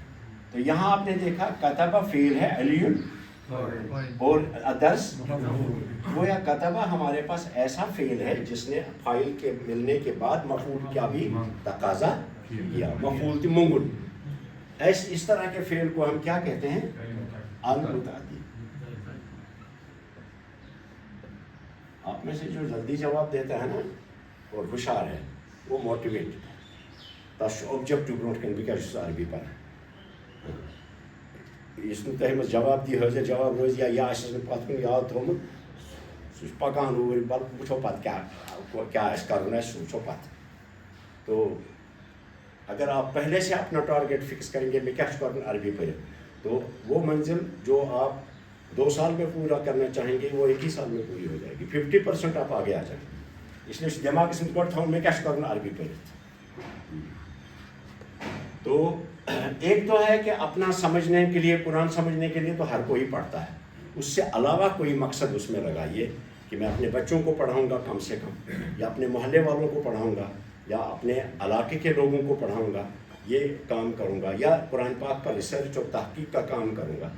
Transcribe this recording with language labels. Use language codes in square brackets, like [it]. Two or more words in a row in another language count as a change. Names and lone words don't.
[ur] تو یہاں آپ نے دیکھا کتبہ فعل ہے علی اور الدرس، گویا کتبہ ہمارے پاس ایسا فعل ہے جس نے فاعل کے ملنے کے بعد مفعول کیا بھی تقاضا کیا، مفعول کی منگل. اس طرح کے فعل کو ہم کیا کہتے ہیں؟ المتعدی. آپ میں سے جو جلدی جواب دیتا ہے نا اور ہوشیار ہے وہ موٹیویٹڈ ہے. [ks] تس آبجیکٹو برونٹ کن بکاس عربی پر اس تمس جواب دی حاضر جواب روز یا آس پتہ کن یاد تھومت سہ پکان اوور بل وچھو پتہ [ur] کیا کرنا [ks] سہ وچھو پتہ. [ur] تو اگر آپ پہلے سے اپنا [en] target fix [ur] کریں گے میں کیا کرنا عربی پڑھ، تو وہ منزل جو آپ 2 سال میں پورا کرنا چاہیں گے وہ 1 ہی سال میں پوری ہو جائے گی. 50% آپ آگے آ جائیں گے. اس لیے دماغ سے [ks] گۄڈٕ تھاؤن [ur] میں کیا کرنا عربی پڑھ. تو ایک تو ہے کہ اپنا سمجھنے کے لیے، قرآن سمجھنے کے لیے تو ہر کوئی پڑھتا ہے، اس سے علاوہ کوئی مقصد اس میں لگائیے کہ میں اپنے بچوں کو پڑھاؤں گا کم سے کم، یا اپنے محلے والوں کو پڑھاؤں گا، یا اپنے علاقے کے لوگوں کو پڑھاؤں گا، یہ کام کروں گا، یا قرآن پاک پر ریسرچ اور تحقیق کا کام کروں گا.